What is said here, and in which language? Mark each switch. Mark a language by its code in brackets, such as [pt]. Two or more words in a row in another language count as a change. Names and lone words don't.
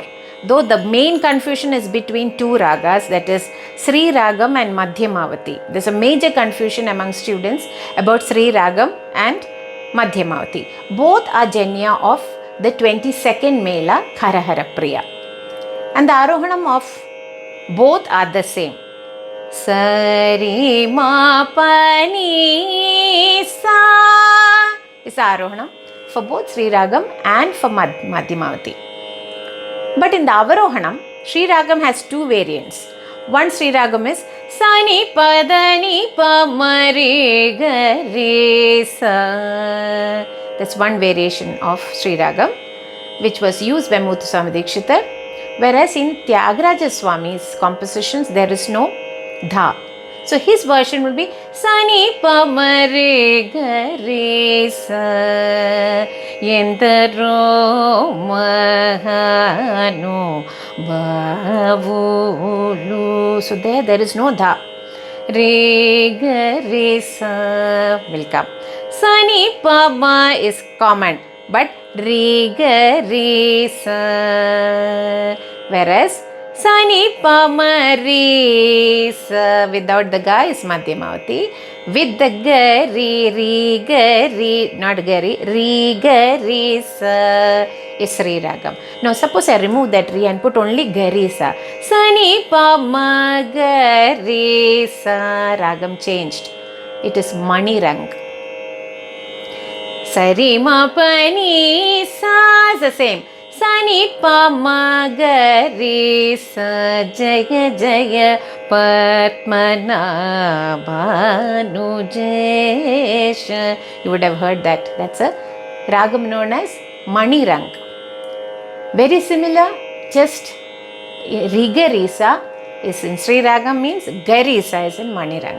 [en] Though the main confusion is between 2 ragas, that is Sri Ragam and Madhyamavati. There's a major confusion among students about Sri Ragam and Madhyamavati. Both are janya of the 22nd Mela Karahara Priya. And the arohanam of both are the same. Sari ma pa ni sa is arohanam for both Sri Ragam and for Madhyamavati. But in the avarohanam, Sri Ragam has 2 variants. One Sri Ragam is sa ni pa da ni pa ma re ga re sa. That's one variation of Sri Ragam which was used by Muthuswami Dikshitar. Whereas in Tyagaraja Swami's compositions there is no dha. So his version will be Sani pa ma re ga re sa [te] ఎందరో మహానుభావులు. [en] So there is no dha. Re ga re sa will come. Sani pa ma is common, but re ga re sa. Whereas Sani pa ma re sa without the ga is Madhyamavati. With the ga re, not ga re ga re sa is Sri Ragam. Now suppose I remove that re and put only ga re sa. Sani pa ma ga re sa, Ragam changed. It is manirang. Sari ma pa ni sa is the same. Sani pa ma ga re sa [sa] जय जय पद्मनाभानुजेश. [en] You would have heard that. That's a ragam known as manirang. Very similar, just Rigarisa is in Sri Ragam means Garisa is in manirang.